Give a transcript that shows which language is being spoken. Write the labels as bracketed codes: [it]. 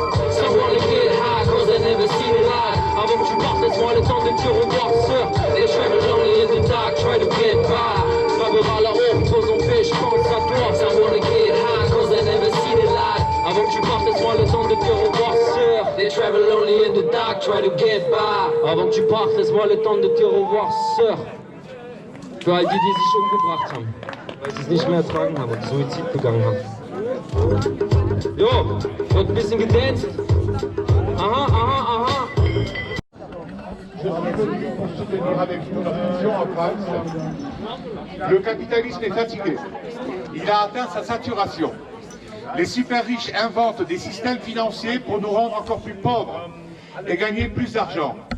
[en] Someone to get high, cause I never see the light. [fr] Avant que tu partes, laisse-moi le temps de dire au revoir, sœur. [en] They travel lonely in the dark, try to get by. [fr] Gravera là-haut, pose en paix, je pense à toi. [en] Someone to get high, cause I never see the light. [fr] Avant que tu partes, laisse-moi le temps de dire au revoir, sœur. [en] They travel lonely in the dark, try to get by. [fr] Avant que tu partes, laisse-moi le temps de dire au revoir, sœur. [de] Für all die, die sich umgebracht haben, weil sie es nicht mehr ertragen haben und Suizid begangen haben. Jo, wird ein bisschen gedanced. Aha. [fr] Je suis venu pour soutenir avec vous notre mission en France. Le capitalisme est fatigué. Il a atteint sa saturation. Les super riches inventent des systèmes financiers pour nous rendre encore plus pauvres et gagner plus d'argent.